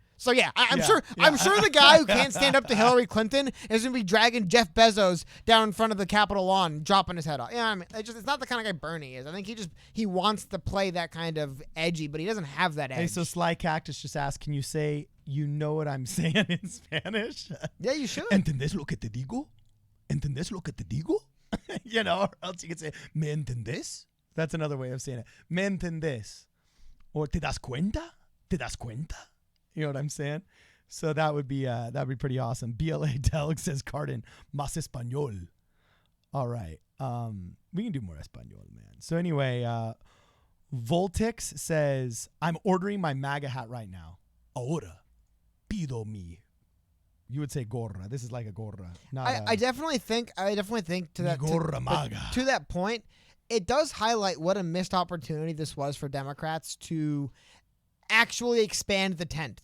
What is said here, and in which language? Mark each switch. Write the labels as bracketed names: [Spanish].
[English] So, yeah, I'm sure the guy who can't stand up to Hillary Clinton is going to be dragging Jeff Bezos down in front of the Capitol lawn, dropping his head off. Yeah, I mean, it's not the kind of guy Bernie is. I think he wants to play that kind of edgy, but he doesn't have that edge. Hey, so Sly Cactus just asked, can you say, you know what I'm saying in Spanish? Yeah, you should. [Spanish] ¿Entendés lo que te digo? ¿Entendés lo que te digo? [English] Or else you could say, [Spanish] ¿me entendés? [English] That's another way of saying it. [Spanish] ¿Me entendés? Or ¿te das cuenta? ¿Te das cuenta? [English] You know what I'm saying? So that'd be pretty awesome. BLA Delg says, Cardin, [Spanish] más español. [English] All right. We can do more español, man. So anyway, Voltix says, I'm ordering my MAGA hat right now. [Spanish] Ahora pido mi. [English] You would say gorra. This is like a gorra. I definitely think to that [Spanish] gorra MAGA. [English] To that point, it does highlight what a missed opportunity this was for Democrats to actually expand the tent.